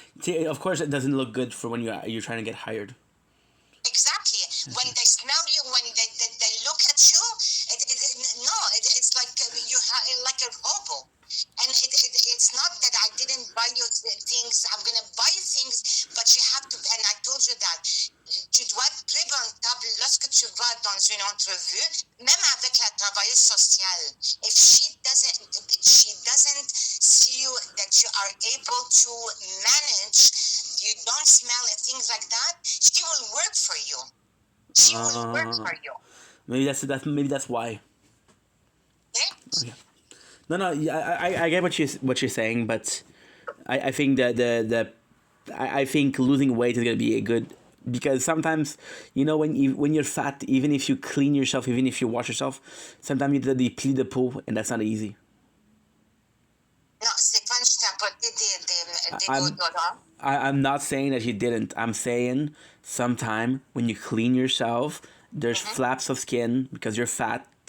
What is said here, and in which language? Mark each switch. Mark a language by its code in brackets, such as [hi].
[en] See, of course, it doesn't look good for when you're trying to get hired. Exactly. When they smell you, when they look at you, it's like like a hobo. And it's not that I didn't buy you things. I'm gonna buy you things, but you have to. And I told you that [fr] tu dois être présentable lorsque tu vas dans une entrevue, même avec la travailleuse sociale. [en] If she doesn't see you that you are able to manage, you don't smell and things like that, she will work for you. She will work for you. Maybe that's why. Okay? Okay. No. I get what you're saying, but I think that I think losing weight is gonna be a good because sometimes when you're fat, even if you clean yourself, even if you wash yourself, sometimes you do the [fr] pli de peau, [en] and that's not easy. [fr] No, c'est quand je t'ai apporté des déodorants. [en] I'm not saying that you didn't. I'm saying sometime when you clean yourself, there's flaps of skin because you're fat.